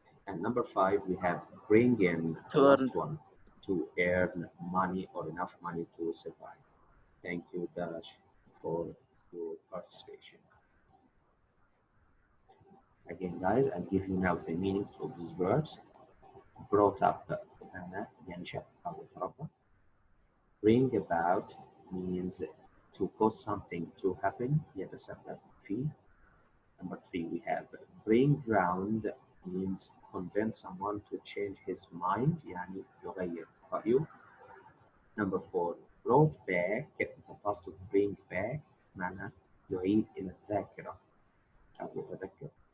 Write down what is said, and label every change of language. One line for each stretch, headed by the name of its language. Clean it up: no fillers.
English: And number 5, we have bring in, the To last earn. one, to earn money or enough money to survive. Thank you, Dash, for your participation. Again, guys, I'll give you now the meanings of these verbs. Brought up,
Arabic: أنا ينشأ أو يتربى.
English: Bring about means to cause something to happen.
Arabic: يتسبب فيه.
English: Number 3, we have bring round means convince someone to change his mind.
Arabic: يعني يغير رأيه.
English: Number 4, brought back, the past of bring back
Arabic: معنى يعيد إلى الذاكرة أو يتذكر.